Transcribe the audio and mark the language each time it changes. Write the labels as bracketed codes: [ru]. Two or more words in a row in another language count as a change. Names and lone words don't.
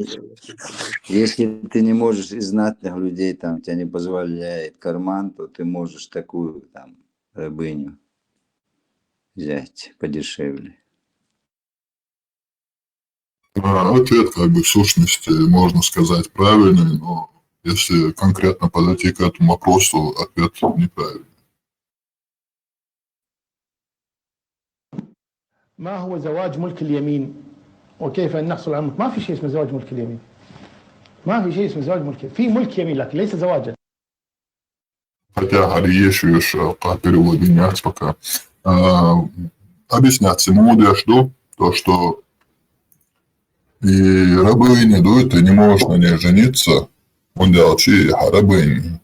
[ru] Если ты не можешь из знатных людей, там, тебя не позволяет карман, то ты можешь такую там рабыню взять подешевле. Ответ, как бы, в сущности, можно сказать, правильный, но если конкретно подойти к этому вопросу, ответ неправильный. [ar] ما هو زواج ملك اليمين وكيف أن نحصل على الملك؟ ما في شيء اسمه زواج ملك اليمين. ما في شيء اسمه زواج ملك اليمين. في ملك يمين لكن ليس زواجا. [ru] Хотя Ариешвиш переводить пока. Объяснять ему что то, что и рабыня, ты не можешь на ней жениться, он делал чьи рабыни.